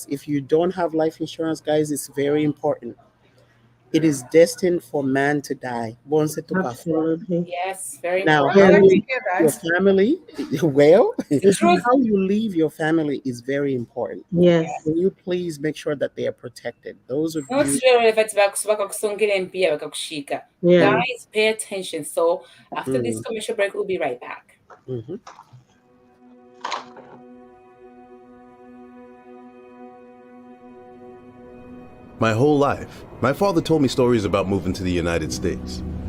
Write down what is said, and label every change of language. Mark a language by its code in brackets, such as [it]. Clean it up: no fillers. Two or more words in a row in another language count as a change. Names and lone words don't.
[en] If you don't have life insurance, guys, it's very important. It is destined for man to die. [bem] Bonse to kafa. [en] Absolutely. Yes, very Now, I'm important. how glad Yes. to you hear your that. family, well, The truth. how you leave your family is very important. Yes. Can you please make sure that they are protected? Those of Not you, sure if it's [bem] bakakusongera empia bakakushika. [en] Yeah. Guys, pay attention. So after this mm, commercial break, we'll be right back. mhm. My whole life, my father told me stories about moving to the United States.